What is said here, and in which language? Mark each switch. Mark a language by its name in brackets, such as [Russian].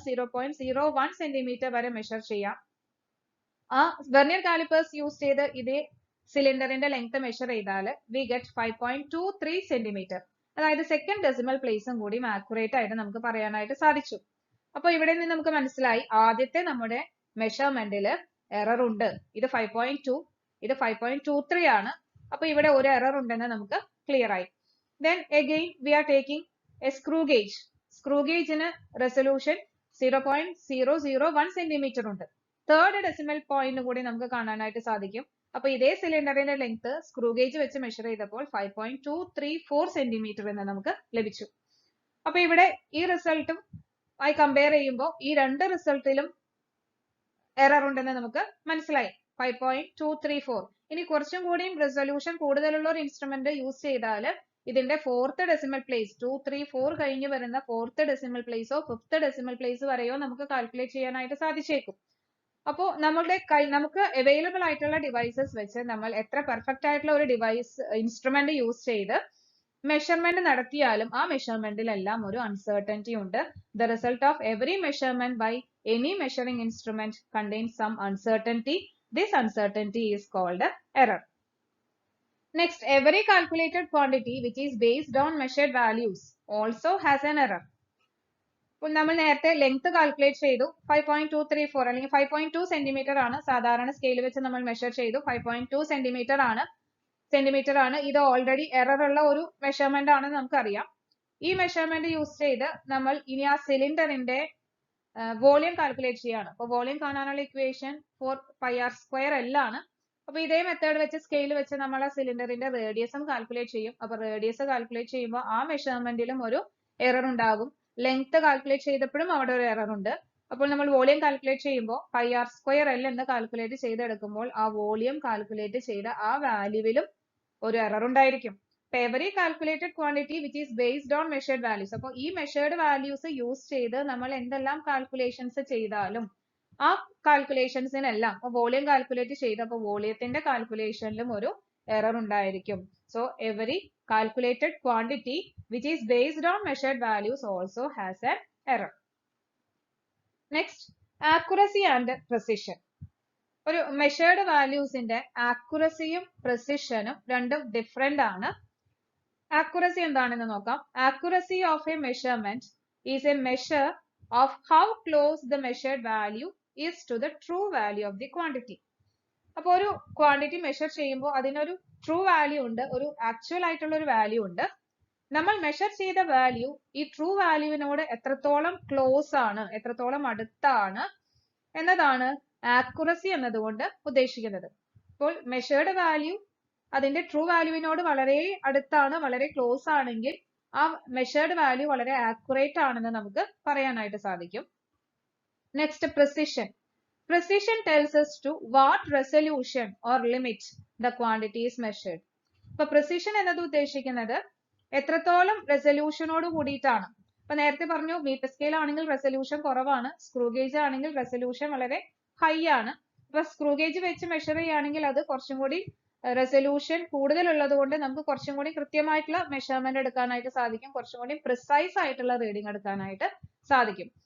[Malayalam] 0.01 centimetre വരെ measure ചെയ്യാം. ആ വെർനിയർ കാലിപ്പേഴ്സ് യൂസ് ചെയ്ത് ഇതേ സിലിണ്ടറിന്റെ ലെങ്ത് മെഷർ ചെയ്താൽ [English] We get 5.23 centimetre. [Malayalam] അതായത് സെക്കൻഡ് ഡെസിമൽ പ്ലേസും കൂടി ആക്യുറേറ്റ് ആയിട്ട് നമുക്ക് പറയാനായിട്ട് സാധിച്ചു. അപ്പൊ ഇവിടെ നിന്ന് നമുക്ക് മനസ്സിലായി ആദ്യത്തെ നമ്മുടെ മെഷർമെന്റിൽ എറർ ഉണ്ട്. ഇത് 5.2, ഇത് 5.23 ആണ്. അപ്പൊ ഇവിടെ ഒരു എറർ ഉണ്ടെന്ന് നമുക്ക് ക്ലിയർ ആയി. [English] Then again we are taking a screw gauge. [Malayalam] Screw gaugeന് resolution 0.001 centimetre ഉണ്ട്. തേർഡ് ഡെസിമൽ പോയിന്റ് കൂടി നമുക്ക് കാണാനായിട്ട് സാധിക്കും. അപ്പൊ ഇതേ സിലിണ്ടറിന്റെ ലെങ്ത് സ്ക്രൂ ഗേജ് വെച്ച് മെഷർ ചെയ്തപ്പോൾ 5.234 സെന്റിമീറ്റർ എന്ന് നമുക്ക് ലഭിച്ചു. അപ്പൊ ഇവിടെ ഈ റിസൾട്ടും ആയി കമ്പയർ ചെയ്യുമ്പോൾ ഈ രണ്ട് റിസൾട്ടിലും എറർ ഉണ്ടെന്ന് നമുക്ക് മനസ്സിലായി. 5.234. ഇനി കുറച്ചും കൂടിയും റെസൊല്യൂഷൻ കൂടുതലുള്ള ഒരു ഇൻസ്ട്രുമെന്റ് യൂസ് ചെയ്താൽ ഇതിന്റെ ഫോർത്ത് ഡെസിമൽ പ്ലേസ് 234 കഴിഞ്ഞ് വരുന്ന fourth decimal പ്ലേസോ fifth decimal place വരെയോ നമുക്ക് കാൽക്കുലേറ്റ് ചെയ്യാനായിട്ട് സാധിച്ചേക്കും. അപ്പോൾ നമുക്ക് അവൈലബിൾ ആയിട്ടുള്ള ഡിവൈസസ് വെച്ച് നമ്മൾ എത്ര പെർഫെക്റ്റ് ആയിട്ടുള്ള ഒരു ഡിവൈസ് ഇൻസ്ട്രുമെന്റ് യൂസ് ചെയ്ത് മെഷർമെന്റ് നടത്തിയാലും ആ മെഷർമെന്റിലെല്ലാം ഒരു അൺസർട്ടനിറ്റി ഉണ്ട്. [English] The result of every measurement by any measuring instrument contains some uncertainty. This uncertainty is called error. Next, every calculated quantity which is based on measured values also has an error. [Malayalam] നമ്മൾ നേരത്തെ length calculate ചെയ്തു, 5.234 അല്ലെങ്കിൽ 5.2 centimetre ആണ്. സാധാരണ scale വെച്ച് നമ്മൾ measure ചെയ്തു, 5.2 centimetre ആണ്. ഇത് ഓൾറെഡി എറർ ഉള്ള ഒരു മെഷർമെന്റ് ആണെന്ന് നമുക്കറിയാം. ഈ മെഷർമെന്റ് യൂസ് ചെയ്ത് നമ്മൾ ഇനി ആ സിലിണ്ടറിന്റെ വോളിയം കാൽക്കുലേറ്റ് ചെയ്യാണ്. അപ്പൊ വോളിയം കാണാനുള്ള ഇക്വേഷൻ 4πr² L ആണ്. അപ്പൊ ഇതേ മെത്തേഡ് വെച്ച് സ്കെയിൽ വെച്ച് നമ്മൾ ആ സിലിണ്ടറിന്റെ റേഡിയസും കാൽക്കുലേറ്റ് ചെയ്യും. അപ്പൊ റേഡിയസ് കാൽക്കുലേറ്റ് ചെയ്യുമ്പോൾ ആ മെഷർമെന്റിലും ഒരു എറർ ഉണ്ടാകും. ലെങ്ത് കാൽക്കുലേറ്റ് ചെയ്തപ്പോഴും അവിടെ ഒരു എറർ ഉണ്ട്. അപ്പോൾ നമ്മൾ വോളിയം കാൽക്കുലേറ്റ് ചെയ്യുമ്പോൾ πr² L എന്ന് കാൽക്കുലേറ്റ് ചെയ്തെടുക്കുമ്പോൾ ആ വോളിയം കാൽക്കുലേറ്റ് ചെയ്ത ആ വാല്യൂവിലും ഒരു എറർ ഉണ്ടായിരിക്കും. [English] every calculated quantity which is based on measured values. [Malayalam] അപ്പോൾ ഈ മെഷേർഡ് വാല്യൂസ് യൂസ് ചെയ്ത് നമ്മൾ എന്തെല്ലാം കാൽക്കുലേഷൻസ് ചെയ്താലും ആ കാൽക്കുലേഷൻസിനെല്ലാം വോളിയം കാൽക്കുലേറ്റ് ചെയ്തപ്പോൾ വോളിയത്തിന്റെ കാൽക്കുലേഷനിലും ഒരു എറർ ഉണ്ടായിരിക്കും. [English] So every calculated quantity which is based on measured values also has an error. Next, accuracy and precision. [Malayalam] ഒരു മെഷേർഡ് വാല്യൂസിന്റെ ആക്യുറസിയും പ്രിസിഷനും രണ്ടും ഡിഫറെന്റ് ആണ്. ആക്യുറസി എന്താണെന്ന് നോക്കാം. [English] Accuracy of a measurement is a measure of how close the measured value is to the true value of the quantity. [Malayalam] അപ്പോൾ ഒരു quantity measure ചെയ്യുമ്പോൾ അതിനൊരു true value ഉണ്ട്, ഒരു ആക്ച്വൽ ആയിട്ടുള്ള ഒരു വാല്യൂ ഉണ്ട്. നമ്മൾ മെഷർ ചെയ്ത വാല്യൂ ഈ ട്രൂ വാല്യൂവിനോട് എത്രത്തോളം ക്ലോസ് ആണ്, എത്രത്തോളം അടുത്താണ് എന്നതാണ് ആക്യുറസി എന്നതുകൊണ്ട് ഉദ്ദേശിക്കുന്നത്. അപ്പോൾ മെഷേർഡ് വാല്യൂ അതിന്റെ ട്രൂ വാല്യൂവിനോട് വളരെ അടുത്താണ്, വളരെ ക്ലോസ് ആണെങ്കിൽ ആ മെഷേർഡ് വാല്യൂ വളരെ ആക്യുറേറ്റ് ആണെന്ന് നമുക്ക് പറയാനായിട്ട് സാധിക്കും. [English] Next precision. Precision tells us to what resolution or limit the quantity is measured. [Malayalam] ഇപ്പൊ precision എന്നത് ഉദ്ദേശിക്കുന്നത് എത്രത്തോളം റെസൊല്യൂഷനോട് കൂടിയിട്ടാണ്. ഇപ്പൊ നേരത്തെ പറഞ്ഞു മീറ്റർ സ്കെയിൽ ആണെങ്കിൽ റെസൊല്യൂഷൻ കുറവാണ്, സ്ക്രൂ ഗേജ് ആണെങ്കിൽ റെസൊല്യൂഷൻ വളരെ ഹൈ ആണ്. ഇപ്പൊ സ്ക്രൂ ഗേജ് വെച്ച് മെഷർ ചെയ്യുകയാണെങ്കിൽ അത് കുറച്ചും കൂടി റെസൊല്യൂഷൻ കൂടുതലുള്ളത് കൊണ്ട് നമുക്ക് കുറച്ചും കൂടി കൃത്യമായിട്ടുള്ള മെഷർമെന്റ് എടുക്കാനായിട്ട് സാധിക്കും, കുറച്ചും കൂടി പ്രിസൈസ് ആയിട്ടുള്ള റീഡിംഗ് എടുക്കാനായിട്ട് സാധിക്കും.